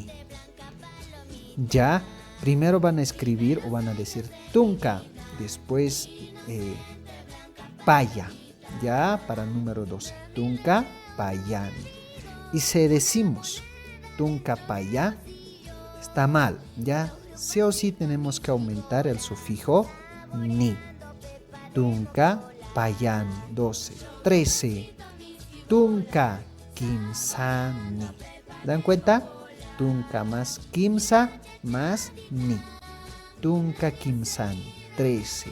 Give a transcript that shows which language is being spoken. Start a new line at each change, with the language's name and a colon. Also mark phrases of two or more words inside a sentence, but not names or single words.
Spanish: Ya, primero van a escribir o van a decir Tunka, después Paya, ya, para el número 12.
Aymara: Tunka, Payani.
Spanish: Y si decimos
Aymara: Tunka, Paya,
Spanish: está mal, ya. Sí o sí tenemos que aumentar el sufijo ni.
Aymara: Tunka, Payani, 12. 13. Tunka, Kimsani.
Spanish: ¿Dan cuenta? Tunka más Kimsa más ni.
Aymara: Tunka Kimsani. 13.